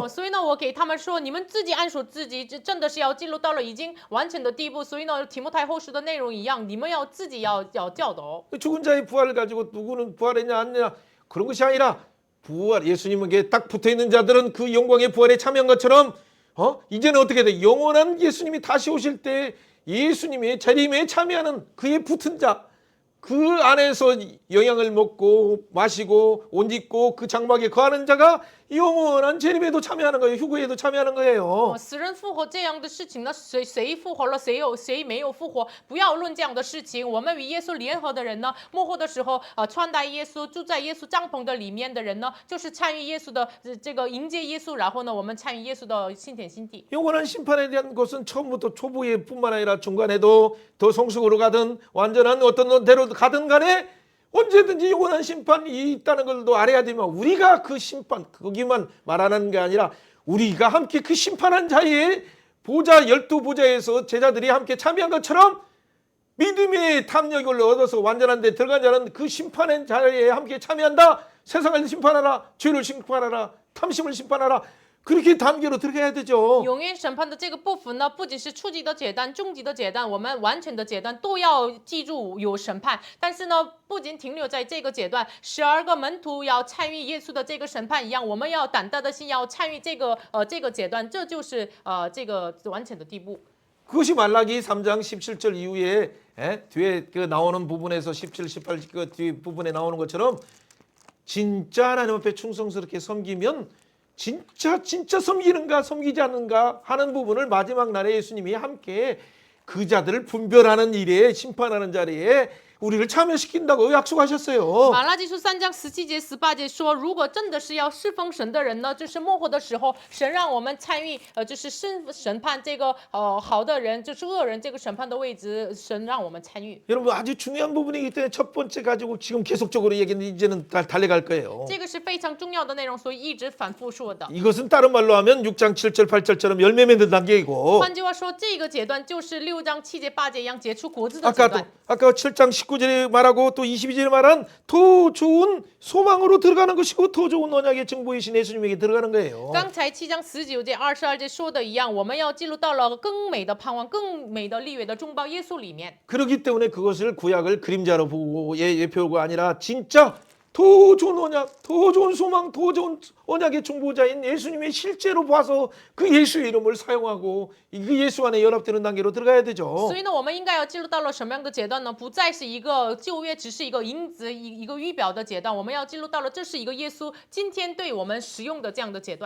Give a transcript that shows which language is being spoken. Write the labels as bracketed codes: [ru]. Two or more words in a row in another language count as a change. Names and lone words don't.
[zh] 所以呢，我给他们说，你们自己按手自己，这真的是要进入到了已经完全的地步。所以呢，提摩太后书的内容一样，你们要自己要教导。 [ko] 죽은 자의 부활을 가지고 누구는 부활했냐 안 했냐 그런 것이 아니라 부활 예수님에게 딱 붙어있는 자들은 그 영광의 부활에 참여한 것처럼 이제는 어떻게 돼? 영원한 예수님이 다시 오실 때 예수님의 재림에 참여하는 그에 붙은 자 그 안에서 영향을 먹고 마시고 옷 입고 그 장막에 거하는 자가 영원한 재림에도 참여하는 거예요. 휴거에도 참여하는 거예요. [zh] 死人复活这样的事情呢，谁复活了，谁没有复活？不要论这样的事情。我们与耶稣联合的人呢，末后的时候，穿戴耶稣，住在耶稣帐篷的里面的人呢，就是参与耶稣的这个迎接耶稣，然后呢，我们参与耶稣的新天新地。 [ko] 영원한 심판에 대한 것은 처음부터 초부에 뿐만 아니라 중간에도 더 성숙으로 가든 완전한 어떤 대로 가든 간에 언제든지 영원한 심판이 있다는 걸도 알아야 되면 우리가 그 심판 거기만 말하는 게 아니라 우리가 함께 그 심판한 자의 보좌 12보좌에서 제자들이 함께 참여한 것처럼 믿음의 탐욕을 얻어서 완전한 데 들어간 자는 그 심판의 자리에 함께 참여한다. 세상을 심판하라. 죄를 심판하라. 탐심을 심판하라. 그렇게 단계로 들어가야 되죠. [zh] 永远审判的这个部分呢，不仅是初级的阶段、中级的阶段，我们完全的阶段都要记住有审判。但是呢，不仅停留在这个阶段，12个门徒要参与耶稣的这个审判一样，我们要胆大的心，要参与这个阶段，这就是这个完全的地步。 [ko] 그것이 말라기 3장 17절 이후에 뒤에 그 나오는 부분에서 17, 18 그 뒤 부분에 나오는 것처럼 진짜 하나님 앞에 충성스럽게 섬기면 진짜 섬기는가 섬기지 않는가 하는 부분을 마지막 날에 예수님이 함께 그 자들을 분별하는 일에 심판하는 자리에 우리를 참여시킨다고 약속하셨어요. [zh] 马拉基书3章17节、18节说，如果真的是要侍奉神的人呢，就是末后的时候，神让我们参与，就是审判这个好的人，就是恶人这个审判的位置，神让我们参与。 [ko] 여러분 아주 중요한 부분이기 때문에 첫 번째 가지고 지금 계속적으로 얘기는 이제는 달려갈 거예요. [zh] 这个是非常重要的内容，所以一直反复说的。 [ko] 이것은 다른 말로 하면 6장 7절 8절처럼 열매 맺는 단계이고 [zh] 换句话说，这个阶段就是6章7节、8节一样结出果子的阶段。 [ko] 아까 7장 19절에 말하고 또 22절에 말한 더 좋은 소망으로 들어가는 것이고 더 좋은 언약의 증보이신 예수님에게 들어가는 거예요. [zh] 刚才7章19节、22节说的一样，我们要进入到了更美的盼望、更美的立约的中保耶稣里面。 [ko] 그렇기 때문에 그것을 구약을 그림자로 보고 예표가 아니라 진짜 더 좋은 언약, 더 좋은 소망, 더 좋은 언약의 중보자인 예수님의 실제로 봐서 그 예수의 이름을 사용하고 그 예수 안에 연합되는 단계로 들어가야 되죠. [zh] 所以呢，我们应该要进入到了什么样的阶段呢？不再是一个旧约，只是一个影子、一个预表的阶段。我们要进入到了这是一个耶稣今天对我们使用的这样的阶段。